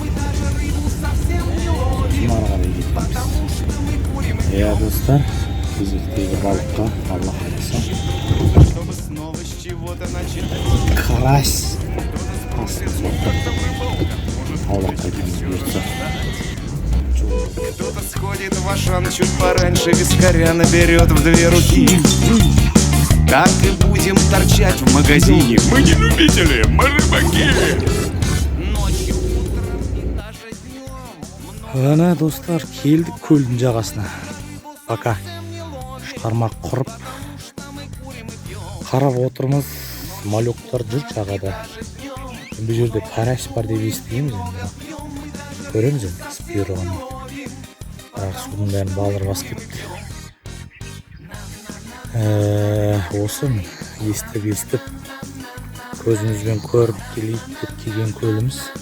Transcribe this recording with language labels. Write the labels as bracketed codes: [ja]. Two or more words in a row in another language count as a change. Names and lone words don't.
[kk] Жұмар қарай кетеміз. Достар, кезектегі балыққа Алла қаласа. Карась. Аулап қайтамыз бұйыртса. [ru] Кто-то сходит в Ашан чуть пораньше, вискаря наберет в 2 руки. Так и будем торчать в магазине. Мы не любители, мы рыбаки. Ночью, утром и даже днем. [kk] Ана, достар, келдік көлдің жағасына. Пока шығармақ құрып қарап отырмыз. Малюктар жүр жағада. Бұл жерде карась бар деп естігеміз. Көреміз енді бұйрығын. Бірақ судың бәрін балыр бас кетті. Осы естіп көзімізбен көріп келген көліміз.